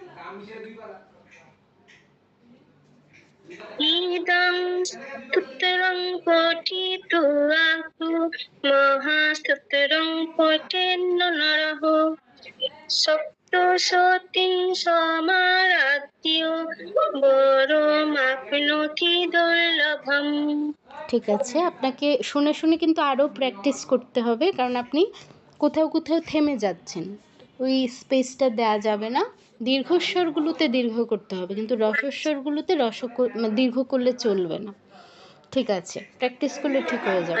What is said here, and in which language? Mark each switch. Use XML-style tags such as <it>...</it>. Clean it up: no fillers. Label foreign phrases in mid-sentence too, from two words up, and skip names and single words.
<sa>ইদং স্তোত্রং পঠিতো আকু মহাস্তোত্রং পঠেন্ন নরঃ সপ্ত সতীং সমারাধ্য বরমাপ্নোতি দুর্লভম।</sa> <bn>ঠিক আছে, আপনাকে শুনে শুনে কিন্তু আরও প্র্যাকটিস করতে হবে, কারণ আপনি কোথাও কোথাও থেমে যাচ্ছেন। ওই স্পেসটা দেওয়া যাবে না। দীর্ঘস্বরগুলোতে দীর্ঘ করতে হবে, কিন্তু রসস্বরগুলোতে দীর্ঘ করলে চলবে না। ঠিক আছে, প্র্যাকটিস করলে ঠিক হয়ে যাবে,</bn>